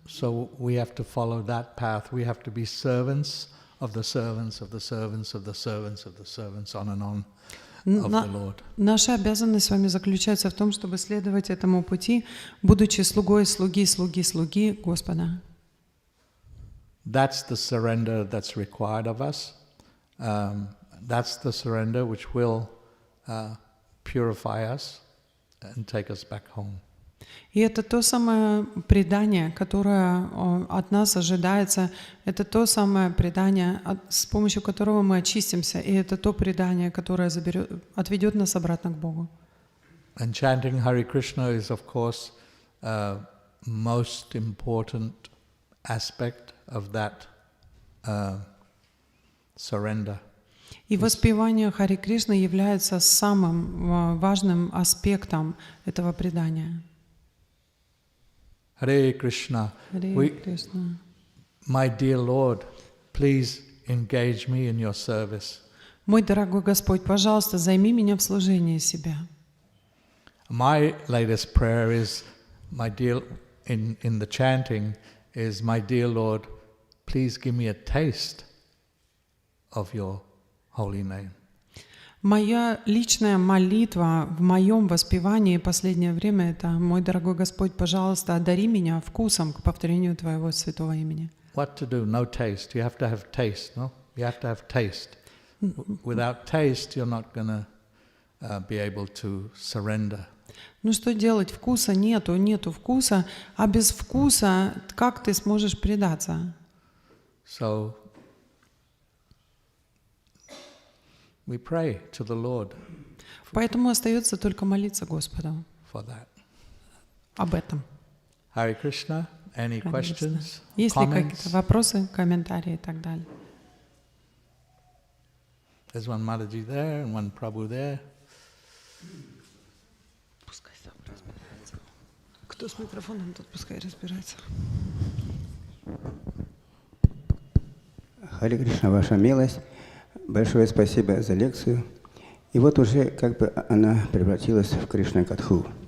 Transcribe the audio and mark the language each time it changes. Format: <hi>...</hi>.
<en>So we have to follow that path. We have to be servants of the servants of the servants of the servants of the servants, on and on, of the Lord.</en> <ru>Наша обязанность с вами заключается в том, чтобы следовать этому пути, будучи слугой слуги Господа.</ru> <en>That's the surrender that's required of us. That's the surrender which will purify us and take us back home.</en> <ru>И это то самое предание, которое от нас ожидается, это то самое предание, с помощью которого мы очистимся, и это то предание, которое отведет нас обратно к Богу.</ru> <en>And chanting Hare Krishna is, of course, most important aspect of that surrender.</en> <ru>И воспевание Хари Кришны является самым важным аспектом этого предания.</ru> <en>Hare Krishna.</en> <ru>Хари Кришна.</ru> <en>My dear Lord, please engage me in your service.</en> <ru>Мой дорогой Господь, пожалуйста, займи меня в служении себя.</ru> <en>My latest prayer is, my dear, in the chanting, is, my dear Lord, please give me a taste of your holy name.</en> <ru>Моя личная молитва в моем воспевании последнее время — это: мой дорогой Господь, пожалуйста, одари меня вкусом к повторению Твоего святого имени.</ru> <en>What to do? No taste. You have to have taste, no? You have to have taste. Without taste, you're not going to be able to surrender.</en> <ru>Ну что делать? Вкуса нету вкуса, а без вкуса как ты сможешь предаться?</ru> <en>So we pray to the Lord</en> <ru>Поэтому остается только молиться Господу</ru> <en>for that.</en> <ru>об этом.</ru> <en>Hare Krishna. Any</en> <ru>Хари Кришна.</ru> <en>questions?</en> <ru>Есть ли</ru> <en>Comments?</en> <ru>какие-то вопросы, комментарии и так далее?</ru> <en>There's one Mataji there and one Prabhu there.</en> <ru>Пускай сам разбирается. Кто с микрофоном, тот пускай разбирается. Харе Кришна, ваша милость. Большое спасибо за лекцию. И вот уже как бы она превратилась в Кришна-катху.</ru>